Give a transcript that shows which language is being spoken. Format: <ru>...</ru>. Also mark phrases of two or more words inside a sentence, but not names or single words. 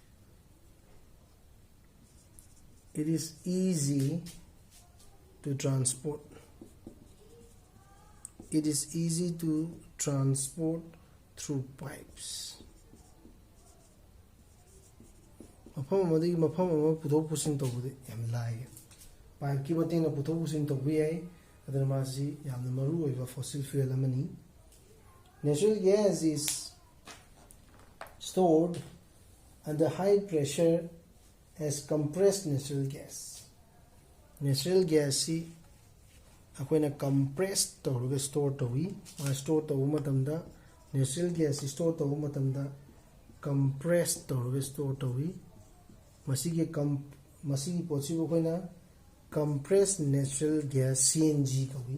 <en>It is easy to transport. It is easy to transport through pipes.</en> <mni>Pipe ki mating na puthok pusin tawbi ai adana masi yamna maru oiba</mni> <en>fossil fuel</en> <mni>amani.</mni> <en>Natural gas is stored under high pressure as compressed natural gas.</en> <mni>Natural gas si akoina compressed tawruga store tawi store tawu matamda natural gas store tawu matamda compressed tawruga store tawi masigi possible koina</mni> <en>compressed natural gas CNG</en> <mni>kawi.</mni>